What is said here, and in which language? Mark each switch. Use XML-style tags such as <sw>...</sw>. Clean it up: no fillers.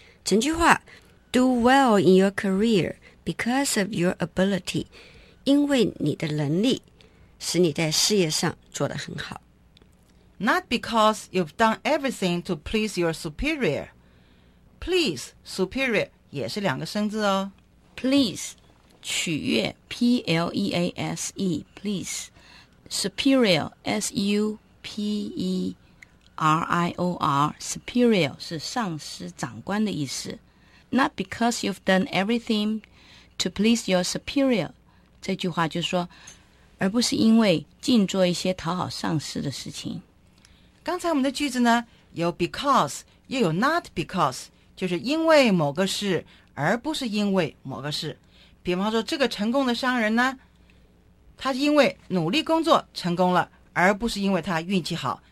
<zh>整句话</zh> <en>,Do well in your career because of your ability.</en> <zh>因为你的能力使你在事业上做得很好。</zh> <en>Not because you've done everything to please your superior.</en> <zh>Please, superior, 也是两个生字哦。 Please, 取悦 P-L-E-A-S-E, please. Superior, S-U-P-E-R-I-O-R, superior 是上司长官的意思。</zh> <en>Not because you've done everything to please your superior.</en> <zh>这句话就是说，而不是因为尽做一些讨好上司的事情。刚才我们的句子呢，有 because， 又有 not because， 就是因为某个事，而不是因为某个事。比方说，这个成功的商人呢，他是因为努力工作成功了，而不是因为他运气好。</zh>